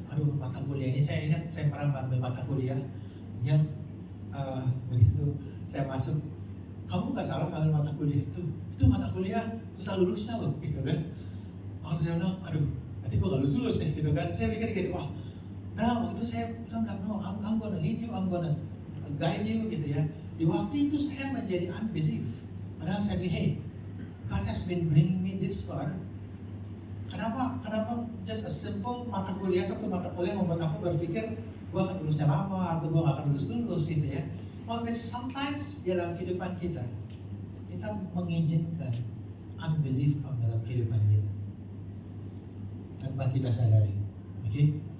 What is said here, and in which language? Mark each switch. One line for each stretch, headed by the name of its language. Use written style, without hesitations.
Indonesian: Aduh, mata kuliah ini saya ingat saya pernah mengambil mata kuliah yang begitu saya masuk, kamu nggak salah ngambil mata kuliah itu mata kuliah susah lulusnya loh gitu kan. Lalu saya bilang, aduh nanti gue nggak lulus deh gitu kan. Saya pikir gitu, nah waktu itu saya bilang,
English: no, I'm gonna lead you, I'm gonna guide you
Indonesian: gitu ya. Di waktu itu saya menjadi unbelief. Padahal saya bilang,
English: hey, God has been bringing me this far.
Indonesian: Kenapa
English: just a simple
Indonesian: mata kuliah, satu mata kuliah membuat aku berpikir gue akan lulusnya lama atau gue gak akan lulus gitu ya. Maka sometimes dalam kehidupan kita mengizinkan unbelief dalam kehidupan kita tanpa kita sadari. Okay?